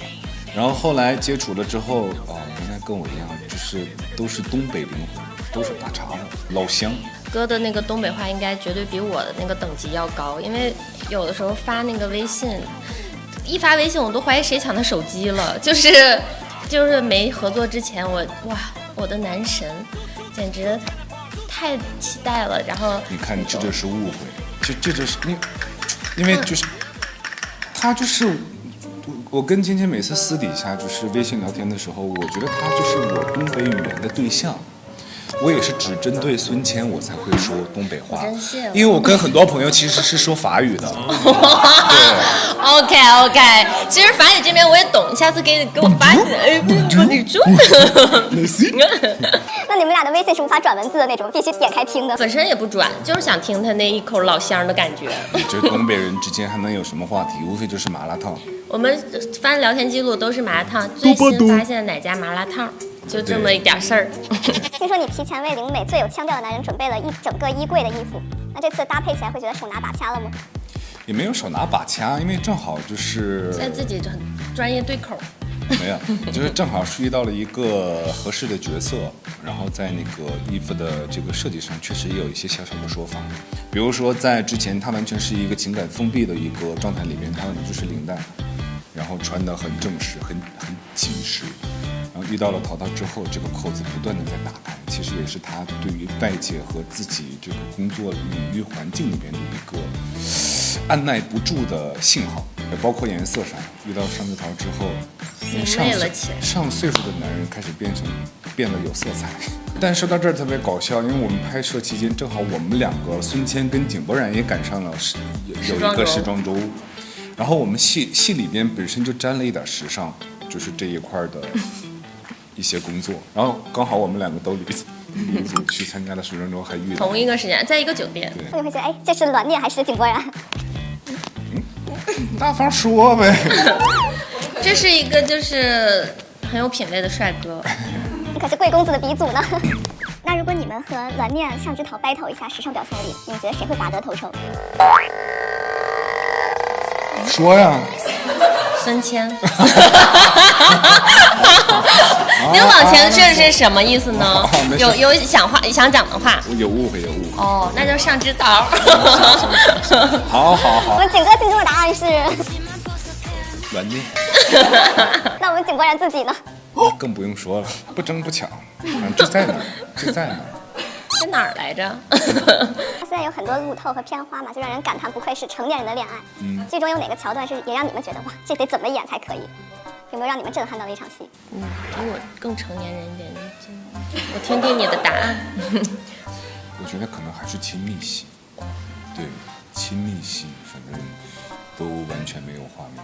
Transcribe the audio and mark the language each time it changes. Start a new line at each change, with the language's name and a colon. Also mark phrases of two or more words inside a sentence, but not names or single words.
Chinese: 然後後來接觸了之後，原來跟我一樣，就是都是東北靈魂，都是大碴子老鄉。哥的那個東北話應該絕對比我的那個等級要高，因為有的時候發那個微信，一發微信我都懷疑誰搶他手機了。就是沒合作之前，我的男神，簡直太期待了。然後你看，這就是誤會，這就是因為就是他就是我跟芊芊每次私底下就是微信聊天的時候，我覺得他就是我東北語言的對象。我也是只針對孫千我才會說東北話，因為我跟很多朋友其實是說法語的。 OK， 其實法語這邊我也懂，下次給我發一個。那你們倆的微信是無法轉文字的那種，必須點開聽的。本身也不轉，就是想聽他那一口老鄉的感覺。你覺得東北人之間還能有什麼話題？無非就是麻辣燙。我們翻聊天記錄都是麻辣燙，最新發現哪家麻辣燙。就這麼一點事兒。聽說你提前為靈美最有腔調的男人準備了一整個衣櫃的衣服，那這次搭配起來會覺得手拿把掐了嗎？也沒有手拿把掐，因為正好就是在自己很專業對口。沒有，就是正好是遇到了一個合適的角色，然後在那个衣服的這個設計上確實也有一些小小的說法，比如說在之前他完全是一個情感封閉的一個狀態裡面，他就是領帶，然後穿得很正式，很緊實。然後遇到了淘淘之後，這個扣子不斷的在打開，其實也是他對於外界和自己這個工作領域環境裡邊的一個按捺不住的信号，也包括颜色上，遇到上枝桃之后，上岁数的男人开始变得有色彩。但说到这儿特别搞笑，因为我们拍摄期间正好我们两个孙谦跟井柏然也赶上了有一个时装周，然后我们戏里边本身就沾了一点时尚，就是这一塊的一些工作，然後剛好我們兩個都離組去參加了時裝周，還遇到同一個時間，在一個酒店。你會覺得，哎，這是欒念還是井柏然？大方說唄。這是一個就是很有品味的帥哥。你可是貴公子的鼻祖呢。那如果你們和欒念、上枝桃 battle 一下時尚表現力，你們覺得誰會拔得頭籌？說呀。孫謙。您往前這是什麼意思呢？有想講的話？有誤會。哦，那就上枝桃。好。我們景哥心中的答案是欒念。那我們井柏然自己呢？更不用說了，不爭不搶，這在哪兒？在哪兒來着？現在有很多路透和片花嘛，就讓人感嘆不愧是成年人的戀愛。劇中有哪個橋段是也讓你們覺得哇，這得怎麼演才可以？有沒有讓你們震撼到的一場戲？比我更成年人一點，我聽聽你的答案。我覺得可能還是親密戲，對，親密戲，反正都完全沒有畫面。